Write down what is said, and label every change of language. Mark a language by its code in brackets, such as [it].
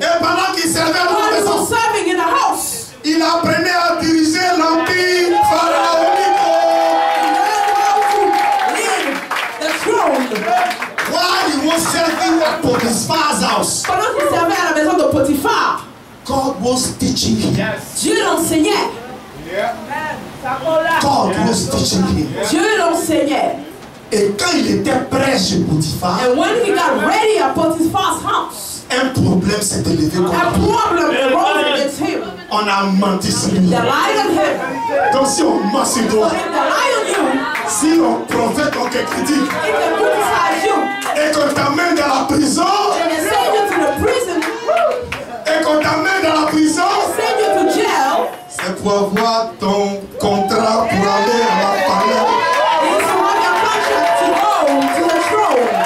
[fr] Et pendant qu'il servait dans [en] While [fr] la [en] he was [fr] maison, [en] serving in the house, [fr] il apprenait à diriger l'empire pharaonique. [en] he learned how to lead the throne. While he was serving at Potiphar's house, [fr] Pendant qu'il servait à la maison de Potiphar, [en] God was teaching him. [fr] Dieu l'enseignait. [en] God was teaching him. [fr] Dieu l'enseignait. Et quand il était prêt chez Potiphar, [en] And when he got ready at Potiphar's house, [fr] un problème s'est élevé contre [en] a [fr] lui. [en] problem arose against him. [fr] On a menti sur lui. [en] They lied on him. [fr] Donc si on ment sur toi, [en] So if they lie on you, [fr] si on profète, on te critique, [en] if they criticize you, [fr] et qu'on t'amène dans la prison, [en] and they send you to the prison, [fr] et qu'on t'amène dans la prison, [en] send you to jail, [fr] c'est pour avoir ton contrat pour aller à la palais. [en] it's to have your contract to go to the throne.